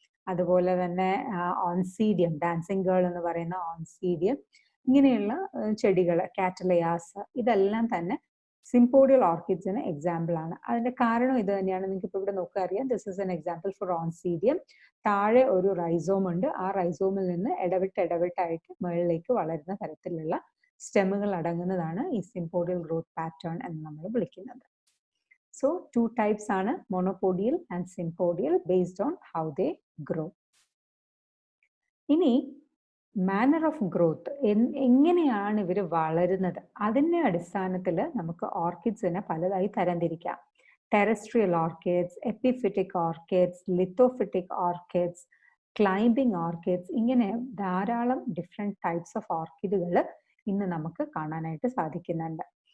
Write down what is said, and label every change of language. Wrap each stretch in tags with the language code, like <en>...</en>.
<ml>അതുപോലെ തന്നെ Oncidium, dancing girl എന്ന് പറയുന്ന ഓൺസീഡിയം, ഇങ്ങനെയുള്ള ചെടികൾ, കാറ്റലയാസ്, ഇതെല്ലാം തന്നെ സിംപോഡിയൽ ഓർക്കിഡ്സിന് എക്സാമ്പിൾ ആണ്. അതിന്റെ കാരണം ഇത് തന്നെയാണ്. നിങ്ങൾക്ക് ഇപ്പോൾ ഇവിടെ നോക്കുക അറിയാം.</ml> <en>This is an example for Oncidium.</en> <ml>താഴെ ഒരു റൈസോം ഉണ്ട്. ആ റൈസോമിൽ നിന്ന് ഇടവിട്ടായിട്ട് മുകളിലേക്ക് വളരുന്ന തരത്തിലുള്ള സ്റ്റെമുകൾ അടങ്ങുന്നതാണ് ഈ സിംപോഡിയൽ ഗ്രോത്ത് പാറ്റേൺ എന്ന് നമ്മൾ വിളിക്കുന്നത്.</ml> <en>So, two types are monopodial and sympodial based on how they grow.</en> <ml>ഇനി മാനർ ഓഫ് ഗ്രോത്ത്, എങ്ങനെയാണ് ഇവർ വളരുന്നത്, അതിൻ്റെ അടിസ്ഥാനത്തിൽ നമുക്ക് ഓർക്കിഡ്സിനെ പലതായി തരംതിരിക്കാം. Terrestrial orchids, എപ്പിഫിറ്റിക് orchids, ലിത്തോഫിറ്റിക് orchids, climbing orchids, ഇങ്ങനെ ധാരാളം ഡിഫറെൻറ്റ് ടൈപ്സ് ഓഫ് ഓർക്കിഡുകൾ ഇന്ന് നമുക്ക് കാണാനായിട്ട് സാധിക്കുന്നുണ്ട്.</ml>